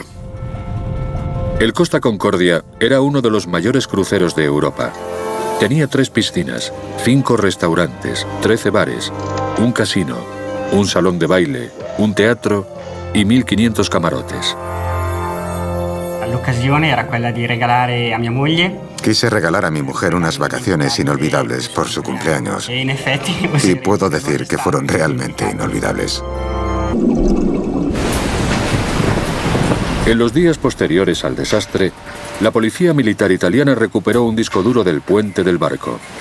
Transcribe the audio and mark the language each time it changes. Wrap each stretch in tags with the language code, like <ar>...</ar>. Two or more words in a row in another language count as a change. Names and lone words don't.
<es>El Costa Concordia era uno de los mayores cruceros de Europa. Tenía 3 piscinas, 5 restaurantes, 13 bares, un casino, un salón de baile, un teatro y 1.500 camarotes. La ocasión era</es> <it>quella di regalare a mia moglie.</it> <es>Quise regalar a mi mujer unas vacaciones inolvidables por su cumpleaños. Y puedo decir que fueron realmente inolvidables. En los días posteriores al desastre, la policía militar italiana recuperó un disco duro del puente del barco.</es>